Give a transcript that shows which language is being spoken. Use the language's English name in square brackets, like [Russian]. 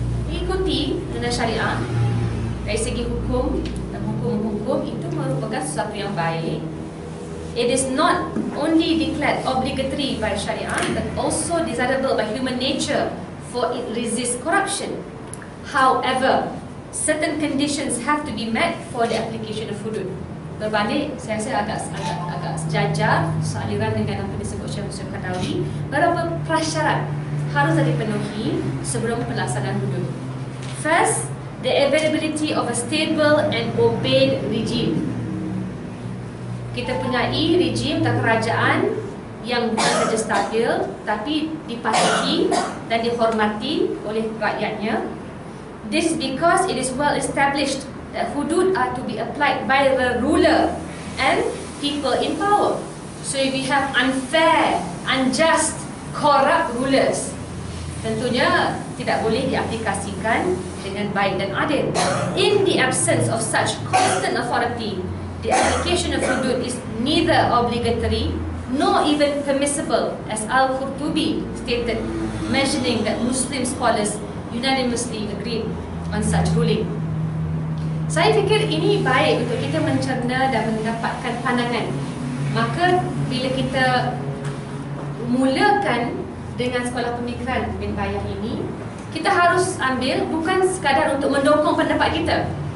[Malay] Ikuti undang-undang syariah dari segi hukum dan hukum-hukum itu merupakan sesuatu yang baik. [English] It is not only declared obligatory by Sharia, but also desirable by human nature, for it resists corruption. However, certain conditions have to be met for the application of hudud. [Malay] Berbalik, saya rasa agak sejajar sealiran dengan apa disebut Syekh Muhammad Katawi. Beberapa prasyarat harus dipenuhi sebelum pelaksanaan hudud. [English] First, the availability of a stable and obeyed regime. [Malay] Kita punyai regime dan kerajaan yang bukan saja stabil, tapi dipatuhi dan dihormati oleh rakyatnya. [English] This because it is well established that hudud are to be applied by the ruler and people in power. So if we have unfair, unjust, corrupt rulers, [Malay] tentunya tidak boleh diaplikasikan dengan baik dan adil. [English] In the absence of such constant authority, the application of hudud is neither obligatory nor even permissible, as Al-Qurtubi stated, mentioning that Muslim scholars unanimously agreed on such ruling. [Malay] Saya fikir ini baik untuk kita mencerna dan mendapatkan pandangan. Maka bila kita mulakan dengan sekolah pemikiran bin Bayah ini, kita harus ambil bukan sekadar untuk mendukung pendapat kita.